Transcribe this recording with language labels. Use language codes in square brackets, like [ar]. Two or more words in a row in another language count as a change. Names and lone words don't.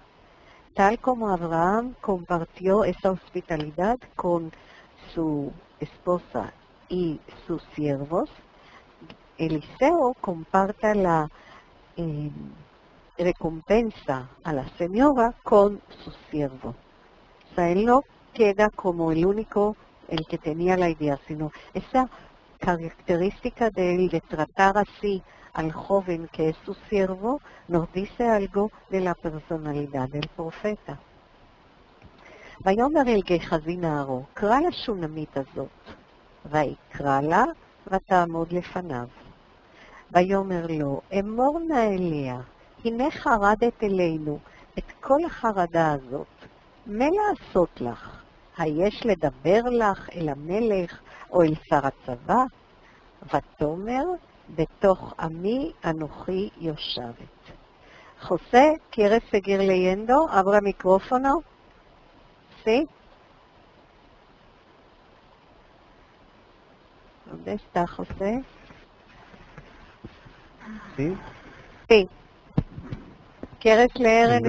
[es] Tal como Abraham compartió esa hospitalidad con su esposa y sus siervos, Eliseo comparte la recompensa a la señora con su siervo. O sea, él no queda como el único, el que tenía la idea, sino esa característica de él de tratar así al joven que es su siervo, nos dice algo de la personalidad del profeta. [he] ויאמר אל גחזי נערו, קרא לשונמית הזאת, ויקרא לה ותעמוד לפניו. ויאמר לו, אמור נא אליה, הנה חרדת אלינו את כל החרדה הזאת, מה לעשות לך? היש לדבר לך אל המלך או אל שר הצבא? ותאמר, בתוך עמי אנוכי יושבת. [es] José, ¿quieres seguir leyendo? Abra micrófono. ¿Sí? ¿Dónde está José? ¿Sí? Sí. ¿Quieres leer en